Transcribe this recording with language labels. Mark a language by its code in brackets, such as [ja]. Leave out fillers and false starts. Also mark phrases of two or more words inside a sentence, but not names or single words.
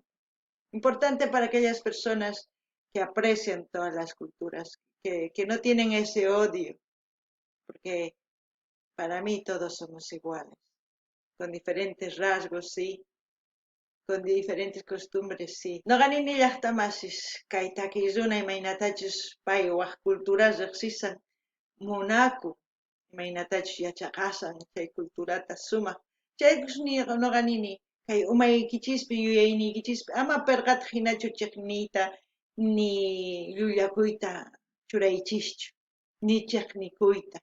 [es] Importante para aquellas personas que aprecian todas las culturas, que no tienen ese odio, porque para mí todos somos iguales, con diferentes rasgos, sí, con diferentes costumbres, sí. [qu] No ganini llaqtamasis, kay takiyuna imaynatachus pay waq culturas riqsisan munaku, imaynatachus yachaqasan chay culturata sumaq. Chaykus no ganini, kay umaykichispi yuyaynikichispi ama perqata hinachu chiqniyta ni llulakuyta churaychischu, ni chiqnikuyta.